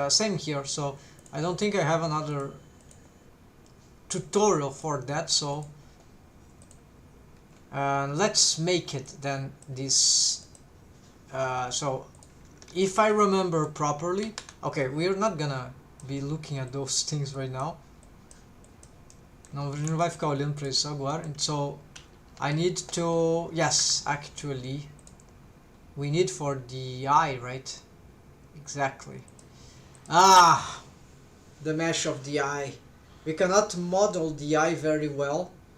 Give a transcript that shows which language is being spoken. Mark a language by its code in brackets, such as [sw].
[en] Same here, so I don't think I have another tutorial for that, so let's make it then this. So if I remember properly, okay, we're not gonna be looking at those things right now. [pt] Não, a gente não vai ficar olhando para isso agora. [en] So I need to, yes, actually we need for the eye, right? Exactly. Ah, the mesh of the eye. We cannot model the eye very well.